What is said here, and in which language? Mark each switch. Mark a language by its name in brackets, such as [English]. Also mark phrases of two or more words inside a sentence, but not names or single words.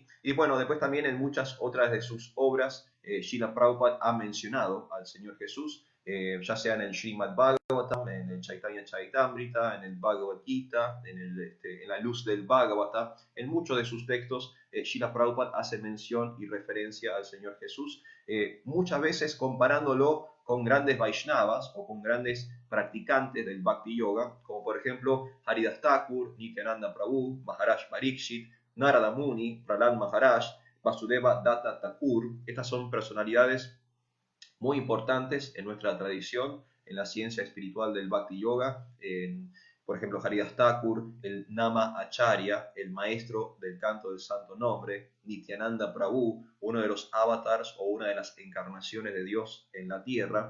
[Spanish] Y bueno, después también en muchas otras de sus obras, Srila Prabhupada ha mencionado al Señor Jesús, ya sea en el Srimad Bhagavatam, en el Chaitanya Charitamrita, en el Bhagavad Gita, en la luz del Bhagavata. En muchos de sus textos, Srila Prabhupada hace mención y referencia al Señor Jesús, muchas veces comparándolo con grandes Vaishnavas o con grandes practicantes del Bhakti Yoga, como por ejemplo Haridas Thakur, Nityananda Prabhu, Maharaj Pariksit, Narada Muni, Prahlad Maharaj, Vasudeva Datta Thakur. Estas son personalidades muy importantes en nuestra tradición, en la ciencia espiritual del Bhakti Yoga. Por ejemplo, Haridas Thakur, el Nama Acharya, el maestro del canto del santo nombre; Nityananda Prabhu, uno de los avatars o una de las encarnaciones de Dios en la tierra.